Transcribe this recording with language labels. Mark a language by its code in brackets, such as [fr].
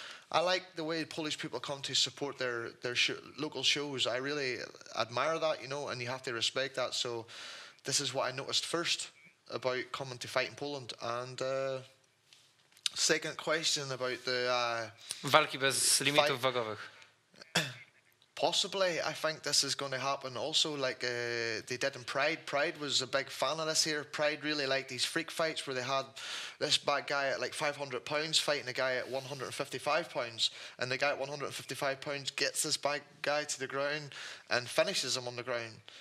[en] I like the way Polish people come to support their local shows. I really admire that, and you have to respect that. So this is what I noticed first about coming to fight in Poland. And second question about the [pl] walki bez limitów wagowych. [en] Possibly, I think this is going to happen also, like they did in Pride. Pride was a big fan of this here. Pride really liked these freak fights where they had this bad guy at like 500 pounds fighting a guy at 155 pounds, and the guy at 155 pounds gets this bad guy to the ground and finishes him on the ground.